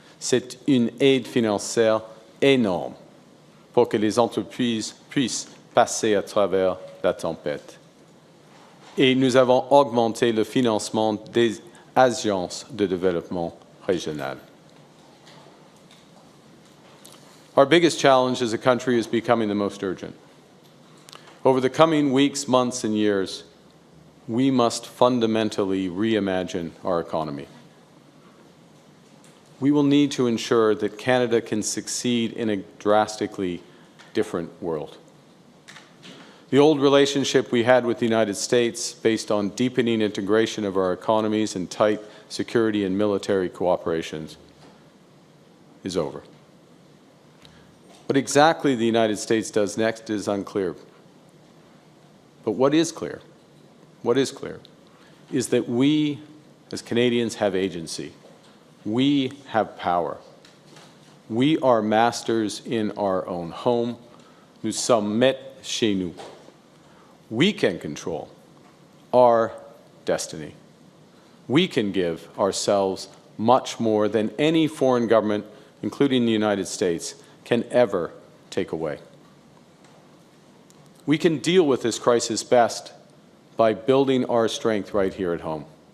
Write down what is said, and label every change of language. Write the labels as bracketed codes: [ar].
[fr] C'est une aide financière énorme pour que les entreprises puissent passer à travers la tempête. Et nous avons augmenté le financement des agences de développement régional. [en] Our biggest challenge as a country is becoming the most urgent. Over the coming weeks, months, and years, we must fundamentally reimagine our economy. We will need to ensure that Canada can succeed in a drastically different world. The old relationship we had with the United States, based on deepening integration of our economies and tight security and military cooperation, is over. What exactly the United States does next is unclear. But what is clear is that we, as Canadians, have agency. We have power. We are masters in our own home. [fr] Nous sommes maîtres chez nous. [en] We can control our destiny. We can give ourselves much more than any foreign government, including the United States, can ever take away. We can deal with this crisis best by building our strength right here at home.